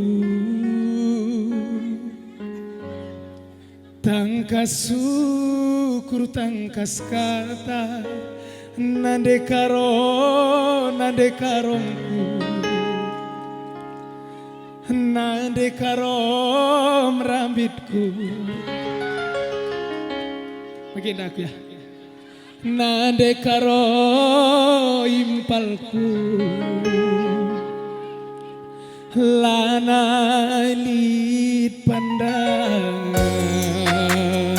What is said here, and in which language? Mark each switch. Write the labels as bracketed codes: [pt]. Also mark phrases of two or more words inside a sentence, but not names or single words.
[btx] Tangkas syukur tangkas kata. Nande karongku. Nande karom rambitku. [id] Begini aku ya. [btx] Nande karo impalku. Lana lit pandangan.